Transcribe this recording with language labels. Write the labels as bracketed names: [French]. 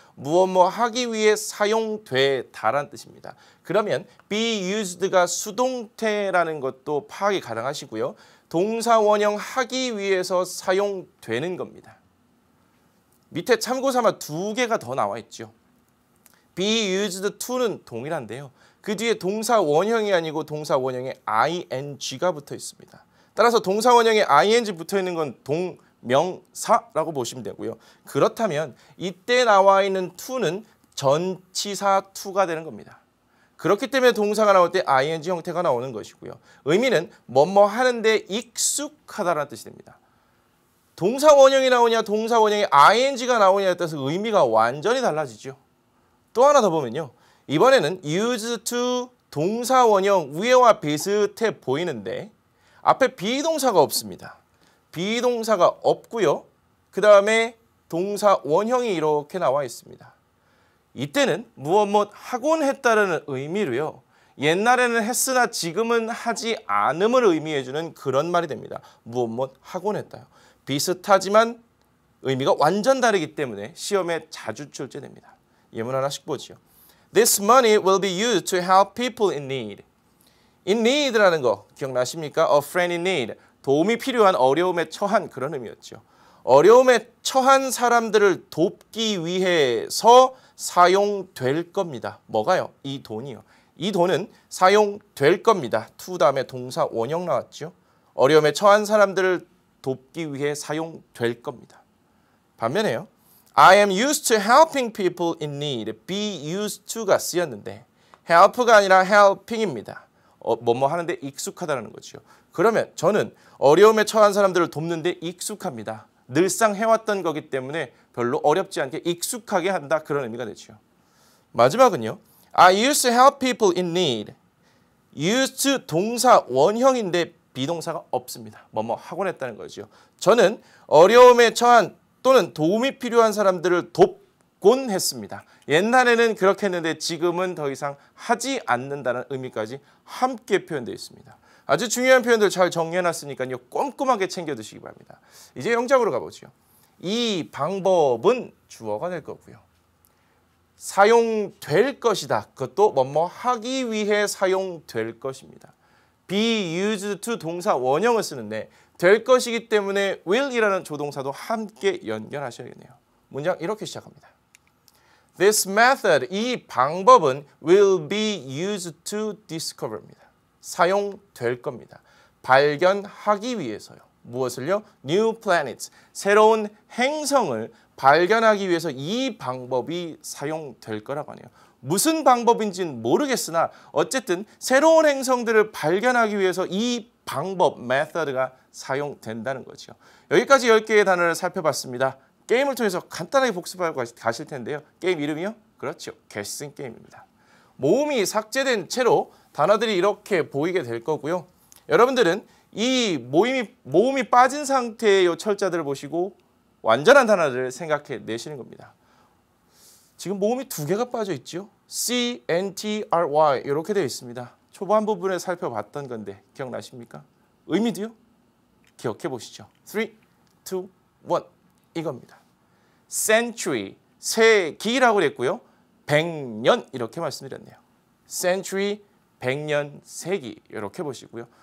[Korean] 무엇 하기 위해 사용되다라는 뜻입니다. 그러면 be used가 수동태라는 것도 파악이 가능하시고요. 동사 원형 하기 위해서 사용되는 겁니다. 밑에 참고삼아 두 개가 더 나와 있죠. be used to는 동일한데요. 그 뒤에 동사 원형이 아니고 동사 원형에 ing가 붙어 있습니다. 따라서 동사 원형에 ing 붙어 있는 건 동명사라고 보시면 되고요. 그렇다면 이때 나와 있는 to는 전치사 to가 되는 겁니다. 그렇기 때문에 동사가 나올 때 ing 형태가 나오는 것이고요. 의미는 뭐뭐 하는데 익숙하다라는 뜻이 됩니다. 동사 원형이 나오냐 동사 원형에 ing가 나오냐에 따라서 의미가 완전히 달라지죠. 또 하나 더 보면요. 이번에는 used to 동사 원형 위에와 비슷해 보이는데 앞에 비동사가 없습니다. 비동사가 없고요. 그 다음에 동사 원형이 이렇게 나와 있습니다. 이때는 무엇 하곤 했다라는 의미로요. 옛날에는 했으나 지금은 하지 않음을 의미해주는 그런 말이 됩니다. 무엇 하곤 했다요. 비슷하지만 의미가 완전 다르기 때문에 시험에 자주 출제됩니다. 예문 하나씩 보죠. [English] This money will be used to help people in need. [Korean] In need라는 거 기억나십니까? [English] A friend in need. [Korean] 도움이 필요한 어려움에 처한 그런 의미였죠. 어려움에 처한 사람들을 돕기 위해서 사용될 겁니다. 뭐가요? 이 돈이요. 이 돈은 사용될 겁니다. to 다음에 동사 원형 나왔죠. 어려움에 처한 사람들을 돕기 위해 사용될 겁니다. 반면에요. [English] I am used to helping people in need. [Korean] be used to가 쓰였는데 help가 아니라 helping입니다. 뭐뭐 하는데 익숙하다는 거죠. 그러면 저는 어려움에 처한 사람들을 돕는데 익숙합니다. 늘상 해왔던 거기 때문에 별로 어렵지 않게 익숙하게 한다. 그런 의미가 되죠. 마지막은요. [English] I used to help people in need. [Korean] used to 동사 원형인데 비동사가 없습니다. 뭐뭐 하곤 했다는 거죠. 저는 어려움에 처한 또는 도움이 필요한 사람들을 돕곤 했습니다. 옛날에는 그렇게 했는데 지금은 더 이상 하지 않는다는 의미까지 함께 표현되어 있습니다. 아주 중요한 표현들 잘 정리해놨으니까요. 꼼꼼하게 챙겨 두시기 바랍니다. 이제 영작으로 가보죠. 이 방법은 주어가 될 거고요. 사용될 것이다. 그것도 뭐뭐 하기 위해 사용될 것입니다. be used to 동사 원형을 쓰는데 될 것이기 때문에 will이라는 조동사도 함께 연결하셔야겠네요. 문장 이렇게 시작합니다. [English] This method, [Korean] 이 방법은 [English] will be used to discover입니다. [Korean] 사용될 겁니다. 발견하기 위해서요. 무엇을요? [English] New planets, [Korean] 새로운 행성을 발견하기 위해서 이 방법이 사용될 거라고 하네요. 무슨 방법인지는 모르겠으나 어쨌든 새로운 행성들을 발견하기 위해서 이 방법, method가 사용된다는 거죠. 여기까지 10개의 단어를 살펴봤습니다. 게임을 통해서 간단하게 복습하고 가실 텐데요. 게임 이름이요? 그렇죠. 게싱 게임입니다. 모음이 삭제된 채로 단어들이 이렇게 보이게 될 거고요. 여러분들은 이 모음이 빠진 상태의 철자들을 보시고 완전한 단어를 생각해 내시는 겁니다. 지금 모음이 2개가 빠져 있죠. C, N, T, R, Y 이렇게 되어 있습니다. 초반 부분에 살펴봤던 건데 기억나십니까? 의미도요? 기억해 보시죠. 3, 2, 1 이겁니다. Century, 세기라고 그랬고요. 100년 이렇게 말씀드렸네요. Century, 100년, 세기 이렇게 보시고요.